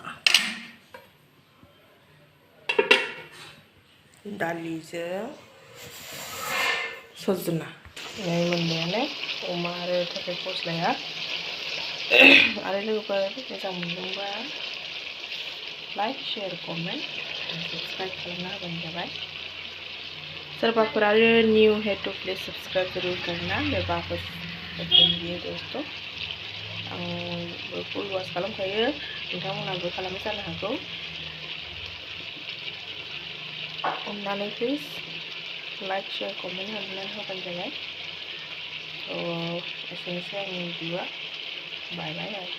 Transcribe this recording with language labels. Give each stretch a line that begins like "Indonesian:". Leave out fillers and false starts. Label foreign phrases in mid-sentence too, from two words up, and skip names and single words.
Bodo: दालिजों सजना मोननायानो अमा आरो थालिर फस्लाया। आरो लोगोफोर मोजां मोनदोंबा
English: like share comment subscribe
Bodo: खालामना होबानो जाबाय। सोरबाफोर आरो
Hindi: न्यू है तो प्लीज सब्सक्राइब जरूर करना। मैं वापस बताऊंगी दोस्तों।
Bodo: आंबो
English: full watch
Bodo: खालामखायो, नोंथांमोनाबो खालामो जानो हागौ। अननानै
English: please like share comment
Bodo: खालामनानै होबानो जाबाय। एसेनोसै आंनि भिडिअ'आ।
English: bye bye.